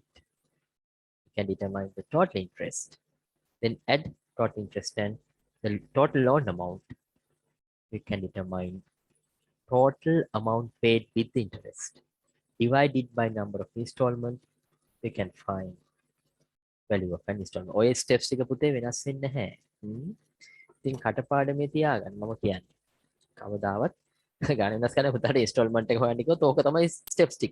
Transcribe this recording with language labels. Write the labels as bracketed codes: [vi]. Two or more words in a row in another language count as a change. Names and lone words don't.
[en] You can determine the total interest. Then add total interest and the total loan amount. We can determine total amount paid with interest. Divide it by number of installment. We can find value of an installment. [si] ඔය steps ටික පුතේ වෙනස් වෙන්නේ නැහැ. ඉතින් කටපාඩමේ තියාගන්න මම කියන්නේ. කවදාවත් ගණන් වෙනස් කරන්න පුතාට installment එක හොයන්න කිව්වොත් ඕක තමයි steps ටික.